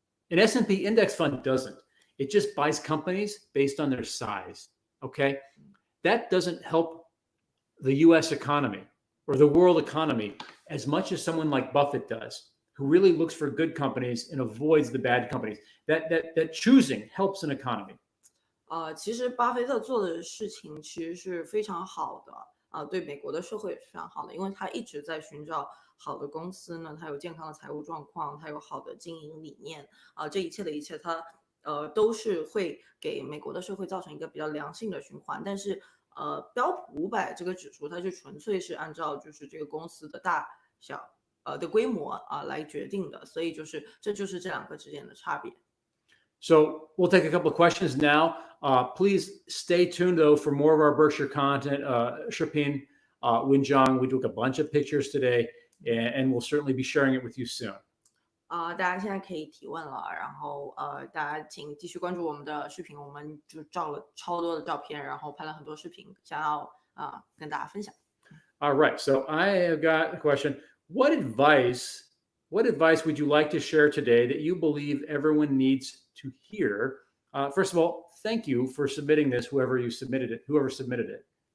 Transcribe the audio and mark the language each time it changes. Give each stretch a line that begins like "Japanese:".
English: An S&P index fund doesn't. It just buys companies based on their size, okay? That doesn't help the US economy or the world economy as much as someone like Buffett does, who really looks for good companies and avoids the bad companies. That choosing helps an economy.
Chinese: 其实巴菲特做的事情其实是非常好的，对美国的社会也是非常好的，因为他一直在寻找好的公司呢，它有健康的财务状况，它有好的经营理念，这一切的一切，它都是会给美国的社会造成一个比较良性的循环。但是标普500这个指数，它就纯粹是按照就是这个公司的大小的规模来决定的，所以这就是这两个之间的差别。
English: So we'll take a couple of questions now. Please stay tuned, though, for more of our Berkshire content. Shipin, Winjong, we took a bunch of pictures today, and we'll certainly be sharing it with you soon.
Chinese: 大家现在可以提问了，然后大家请继续关注我们的视频，我们就照了超多的照片，然后拍了很多视频，想要跟大家分享。
English: All right, so I have got a question. What advice would you like to share today that you believe everyone needs to hear? First of all, thank you for submitting this, whoever submitted it.